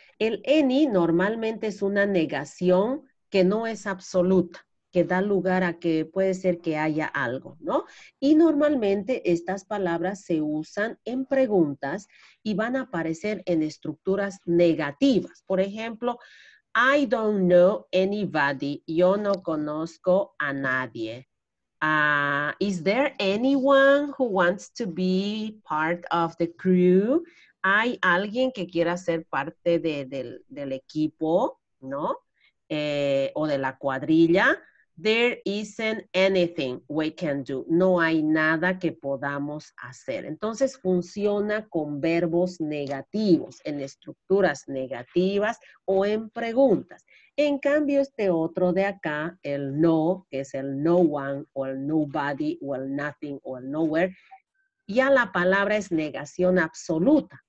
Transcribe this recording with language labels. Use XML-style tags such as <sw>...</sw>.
<es>El any normalmente es una negación que no es absoluta, que da lugar a que puede ser que haya algo, ¿no? Y normalmente estas palabras se usan en preguntas y van a aparecer en estructuras negativas. Por ejemplo,</es> <en>I don't know anybody.</en> <es>Yo no conozco a nadie.</es> <en>Is there anyone who wants to be part of the crew?</en> <es>¿Hay alguien que quiera ser parte del equipo, ¿no? O de la cuadrilla.</es> <en>There isn't anything we can do.</en> <es>No hay nada que podamos hacer. Entonces funciona con verbos negativos, en estructuras negativas o en preguntas. En cambio, este otro de acá, el no, que es el no one, o el nobody, o el nothing, o el nowhere, ya la palabra es negación absoluta.</es>